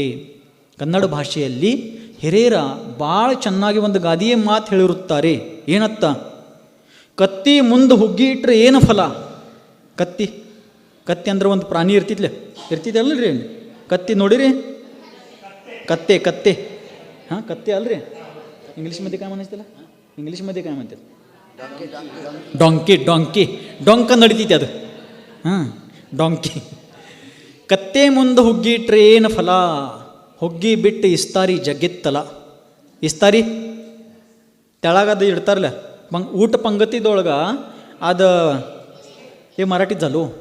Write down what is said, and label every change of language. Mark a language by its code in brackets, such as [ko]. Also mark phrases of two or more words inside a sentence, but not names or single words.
[kn] ಕನ್ನಡ ಭಾಷೆಯಲ್ಲಿ ಹಿರಿಯರ ಭಾಳ ಚೆನ್ನಾಗಿ ಒಂದು ಗಾದೆಯ ಮಾತು ಹೇಳಿರುತ್ತಾರೆ. ಏನತ್ತ? ಕತ್ತಿ ಮುಂದೆ ಹುಗ್ಗಿ ಇಟ್ಟರೆ ಏನು ಫಲ? ಕತ್ತಿ ಅಂದ್ರೆ ಒಂದು ಪ್ರಾಣಿ ಇರ್ತಿದ್ದಲ್ರಿ? ಕತ್ತಿ ನೋಡಿರಿ? ಕತ್ತೆ ಹಾಂ, ಕತ್ತೆ ಅಲ್ರಿ? [mr] ಇಂಗ್ಲೀಷ್मध्ये काय म्हणायचं त्याला? ಇಂಗ್ಲೀಷ್मध्ये काय म्हणतात? [kn] ಡೊಂಕ ನಡಿತೈತಿ ಅದು. ಹಾಂ, ಡೊಂಕಿ. ಕತ್ತೆ ಮುಂದೆ ಹುಗ್ಗಿ ಇಟ್ಟರೆ ಏನು ಫಲ? ಹುಗ್ಗಿ ಬಿಟ್ಟು ಇಸ್ತಾರಿ ಜಗ್ಗಿತ್ತಲ್ಲ. ಇಸ್ತಾರಿ ತೆಳಗದು ಇಡ್ತಾರಲ್ಲ ಊಟ ಪಂಗತಿದೊಳಗೆ, ಅದು ಮರಾಠಿದ್ झालो.